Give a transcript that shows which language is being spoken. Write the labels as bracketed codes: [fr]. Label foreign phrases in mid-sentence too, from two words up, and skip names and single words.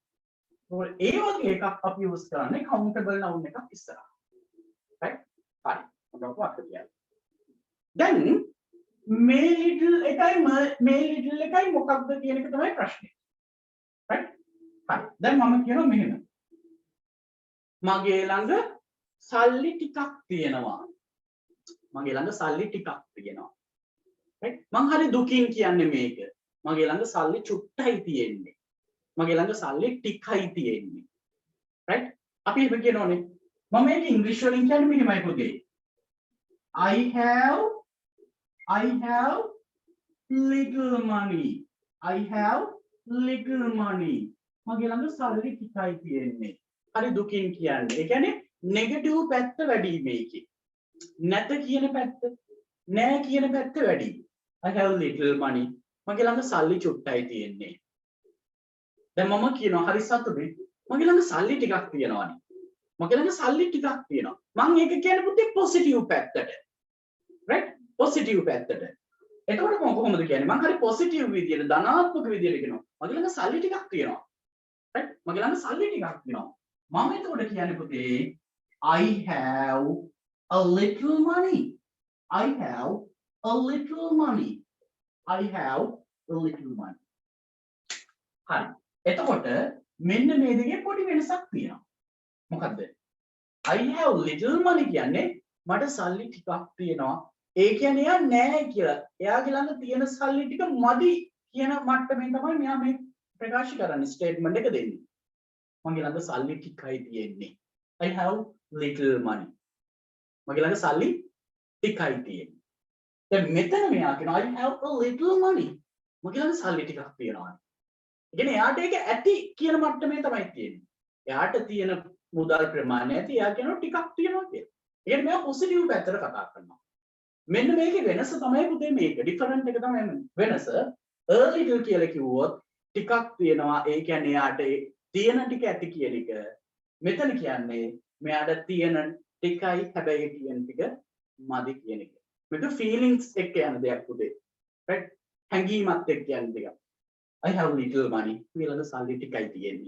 [si] ඒ වගේ එකක් අපි use කරන්නේ [en] countable noun [si] එකක් ඉස්සරහා. right? හරි. මොකක්ද කියන්නේ? දැන් මේ little එකයි මොකක්ද කියන එක තමයි ප්‍රශ්නේ. right? හරි. දැන් මම කියනවා මෙහෙම. මගේ ළඟ සල්ලි ටිකක් තියෙනවා. right මං හරි දුකින් කියන්නේ මේක මගේ ළඟ සල්ලි චුට්ටයි තියෙන්නේ මගේ ළඟ සල්ලි ටිකයි තියෙන්නේ right අපි එහෙම කියනෝනේ මම මේක ඉංග්‍රීසි වලින් කියන්නේ මෙහෙමයි පුතේ [en] I have little money [si] මගේ ළඟ සල්ලි ටිකයි තියෙන්නේ හරි දුකින් කියන්නේ ඒ කියන්නේ නෙගටිව් පැත්ත වැඩි මේකේ නැත කියන පැත්ත නෑ කියන පැත්ත වැඩි I [en] have little money [si] මගේ ළඟ සල්ලි චුට්ටයි තියෙන්නේ දැන් මම කියනවා හරි සතුටුයි මගේ ළඟ සල්ලි ටිකක් තියෙනවානේ මගේ ළඟ සල්ලි ටිකක් තියෙනවා මම ඒක කියන්නේ පුතේ පොසිටිව් පැත්තට right පොසිටිව් පැත්තට එතකොට මම කොහොමද කියන්නේ මම හරි පොසිටිව් විදියට ධනාත්මක විදියට කියනවා මගේ ළඟ සල්ලි ටිකක් තියෙනවා right මගේ ළඟ සල්ලි ටිකක් තියෙනවා මම එතකොට කියන්නේ පුතේ [en] I have a little money I have a little money. I have a little money. [si] හරි. එතකොට මෙන්න මේ දෙකේ පොඩි වෙනසක් තියෙනවා. මොකද්ද? [en] I have little money [si] කියන්නේ මට සල්ලි ටිකක් තියෙනවා. ඒ කියන්නේ එයා නෑ කියලා. එයාගේ ළඟ තියෙන සල්ලි ටික මදි කියන මට්ටමින් තමයි මෙයා මේ ප්‍රකාශ කරන්නේ ස්ටේට්මන්ට් එක දෙන්නේ. මගේ ළඟ සල්ලි ටිකයි තියෙන්නේ. [en] I have little money. [si] මගේ ළඟ සල්ලි ටිකයි තියෙන්නේ. දැන් මෙතන මෙයා කියනවා [en] I have a little money. [si] මගේ ළඟ සල්ලි ටිකක් තියෙනවා. ඒ කියන්නේ එයාට ඒක ඇති කියන මට්ටමේ තමයි තියෙන්නේ. එයාට තියෙන මුදල් ප්‍රමාණය ඇති එයා කියනවා ටිකක් තියෙනවා කියලා. ඒ කියන්නේ මෙයා පොසිටිව් පැත්තට කතා කරනවා. මෙන්න මේකේ වෙනස තමයි පුතේ මේක. ඩිෆරන්ට් එක තමයි වෙනස. [en] a little [si] කියලා කිව්වොත් ටිකක් තියෙනවා. ඒ කියන්නේ එයාට තියෙන ටික ඇති කියන එක. මෙතන කියන්නේ මෙයාට තියෙන ටිකයි හැබැයි තියෙන ටික මදි කියන එක. මේක ෆීලිංග්ස් එක්ක යන දෙයක් පුතේ. right? හැඟීමත් එක්ක යන දෙයක්. [en] I have little money. [si] මගේ ළඟ සල්ලි ටිකයි තියෙන්නේ.